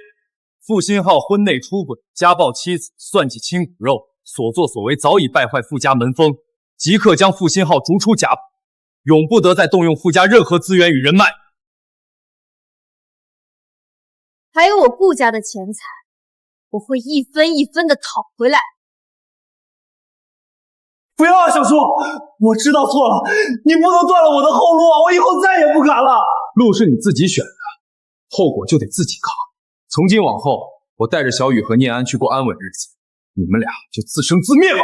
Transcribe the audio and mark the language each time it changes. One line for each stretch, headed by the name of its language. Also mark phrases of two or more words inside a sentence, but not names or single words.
Chinese: 傅星浩婚內出軌，家暴妻子，算計親骨肉，所作所為早已敗壞傅家門風，即刻將傅星浩逐出家譜，永不得再動用傅家任何資源與人脈。還有我顧家的錢財，我会一分一分的讨回来。不要啊，小叔，我知道错了，你不能断了我的后路啊！我以后再也不敢了。路是你自己选的，后果就得自己扛。从今往后，我带着小雨和念安去过安稳日子，你们俩就自生自灭吧。